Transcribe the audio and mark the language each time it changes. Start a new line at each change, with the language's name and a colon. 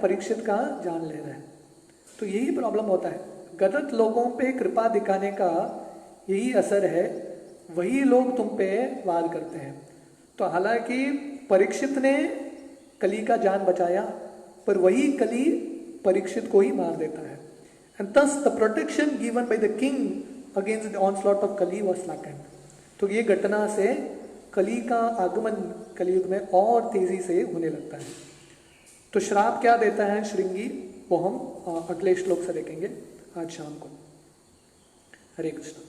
Hindi: परीक्षित का जान ले रहे हैं। तो यही प्रॉब्लम होता है। गलत लोगों पे कृपा दिखाने का यही असर है, वही लोग तुम पे वार करते हैं। तो हालांकि परीक्षित ने कली का जान बचाया, पर वही कली परीक्षित को ही मार देता है।
English: And thus the protection given by the king against the onslaught of Kali was slackened.
Hindi: तो ये घटना से कली का आगमन कलयुग में और तेजी से होने लगता है। तो श्राप क्या देता है श्रृंगी, वो हम अगले श्लोक से देखेंगे आज शाम को। हरे कृष्ण।